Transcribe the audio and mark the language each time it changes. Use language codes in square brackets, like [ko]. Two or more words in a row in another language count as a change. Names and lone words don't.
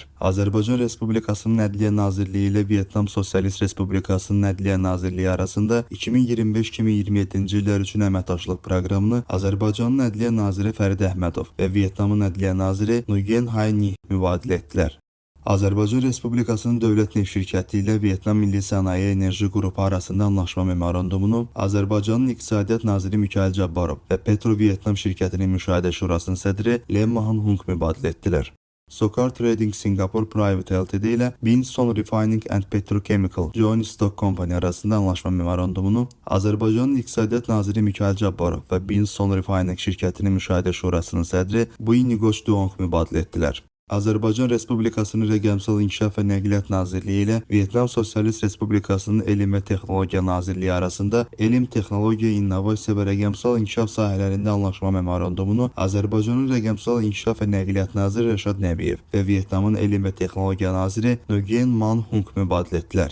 [az] Azərbaycan Respublikasının Ədliyyə Nazirliyi ilə Vyetnam Sosialist Respublikasının Ədliyyə Nazirliyi arasında 2025-2027-ci illər üçün əməkdaşlıq proqramını Azərbaycanın Ədliyyə Naziri Fərid Əhmədov və Vyetnamın Ədliyyə Naziri Nguyen Hai Nhi mübadilə etdilər. Azərbaycan Respublikasının Dövlət Neft Şirkəti ilə Vyetnam Milli Sənaye Enerji Qrupu arasında anlaşma memorandumunu Azərbaycanın İqtisadiyyat Naziri Mikayıl Cabbarov və Petro Vyetnam Şirkətinin Müşahidə Şurasının sədri Lem Mahan Hung mübadilə etdilər. Sokar Trading Singapore Private Ltd ilə Binson Refining and Petrochemical Joint Stock Company arasında anlaşma memorandumunu Azərbaycanın İqtisadiyyat Naziri Mikayıl Cabbarov və Binson Refining Şirkətinin Müşahidə Şurasının sədri Bui Ngoc Duong mübadilə etdilər. Azərbaycan Respublikasının Rəqəmsal İnkişaf və Nəqliyyat Nazirliyi ilə Vyetnam Sosialist Respublikasının Elm və Texnologiya Nazirliyi arasında elm, texnologiya, innovasiya və rəqəmsal inkişaf sahələrində anlaşma memorandumunu Azərbaycanın Rəqəmsal İnkişaf və Nəqliyyat Naziri Rəşad Nəbiyev və Vyetnamın Elm və Texnologiya Naziri Nguyen Man Hung mübadilə etdilər.